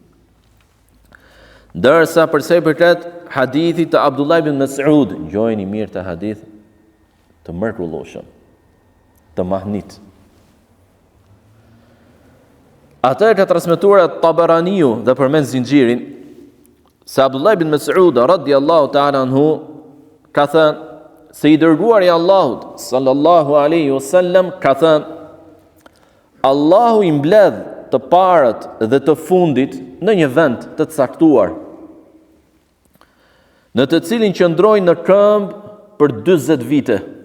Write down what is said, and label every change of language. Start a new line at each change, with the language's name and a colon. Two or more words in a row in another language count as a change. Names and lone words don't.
Albanian: Dërsa përse i përket hadithit të Abdullah ibn Mas'ud, ngjojeni mirë të hadith të mrekullueshëm, të mahnit. Atë ka transmetuar Tabaraniu dhe përmend zinxhirin se Abdullah ibn Mas'ud
Arabic: رضي الله تعالى عنه
Albanian: ka thënë se i dërguari i Allahut
Arabic: صلى الله عليه وسلم
Albanian: ka thënë, Allahu i mbledh të parët dhe të fundit në një vend të caktuar, në të cilin qëndrojnë në këmbë për 40 vite.